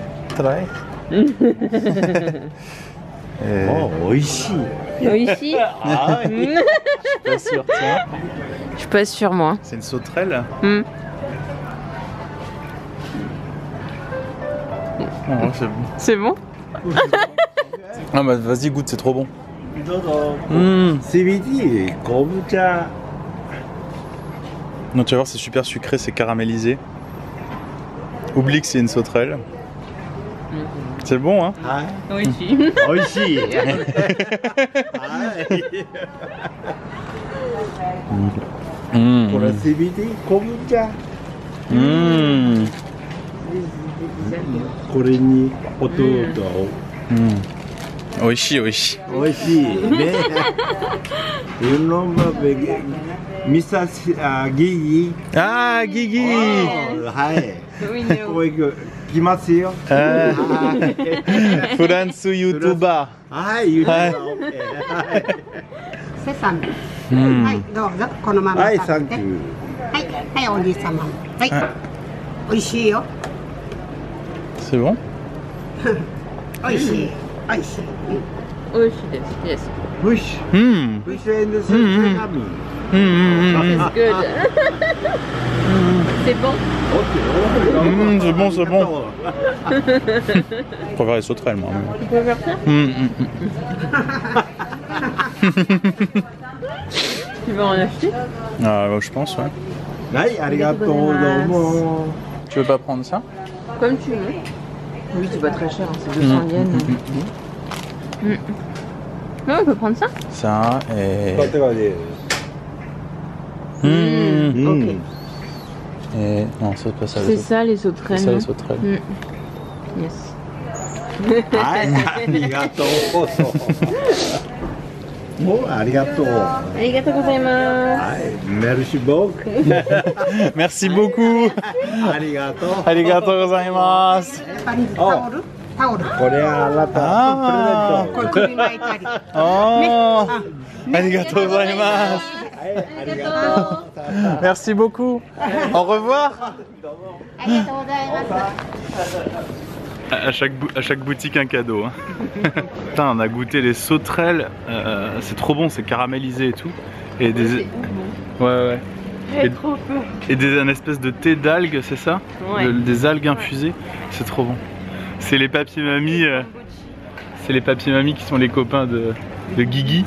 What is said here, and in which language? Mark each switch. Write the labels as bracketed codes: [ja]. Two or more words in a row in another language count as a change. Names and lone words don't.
[en] try. [ja] Oh, oishi. Oishi. [fr] Ah, oui. Je suis pas sûr, tiens. Je suis pas sûre moi. C'est une sauterelle. Mm. Oh, c'est bon. C'est bon? Ah bah vas-y, goûte, c'est trop bon. CBD, kombucha. Non, tu vas voir, c'est super sucré, c'est caramélisé. Oublie que c'est une sauterelle. C'est bon, hein? [ja] Oishi. Oishi. [fr] Pour la CBD, kombucha. [ja] これに弟を。おいしいおいしい。美味しいね。 [en] You know Mr. Gigi? [fr] Ah, Guigui! Ouais. Oui, Oui, [ja] 来ますよ。フランスユーチューバはい、言うてはいセサミ。ー。はい、どうぞ、このままはい、食べて。サンキュー。はい、はい、お兄様。はい、美味しいよ。 [fr] C'est bon? [ja] 美味しい。美味しい。 Oishi です。Yes. フィッシュ。 Hmm. [en] fish and sesame. It's good. [fr] C'est bon? C'est bon, c'est bon. Je préfère les sauterelles, moi. Tu peux faire ça? Tu veux en acheter? Ah, bah, je pense, ouais. [ja] はい、ありがとう、どうも。 [fr] Tu veux pas prendre ça? Comme tu veux. Oui, c'est pas très cher, hein, c'est 200 yens. Ouais, on peut prendre ça? Ça et. [ja] 買ってからで。 [fr] Ok. Et. Non, c'est pas ça. C'est ça les sauterelles. C'est ça les non? sauterelles. Yes. [ja] はい、ありがとう。もうありがとう。はありがとうございます. [fr] い、 merci beaucoup. Merci beaucoup! [ja] ありがとう。ありがとうございます! タオル？タオル。これはあなたのプレゼント。これ首巻いたり。 Oh! ありがとうございます! はい、ありがとう。 [fr] Merci beaucoup! Au revoir! [ja] ありがとうございます。 [fr] À chaque boutique un cadeau. Hein. Putain, on a goûté les sauterelles, c'est trop bon, c'est caramélisé et tout. Et des. Ouais, ouais. Et un espèce de thé d'algues, c'est ça? Ouais. Des algues infusées, c'est trop bon. C'est les papiers mamies, c'est les papiers mamies qui sont les copains de Guigui.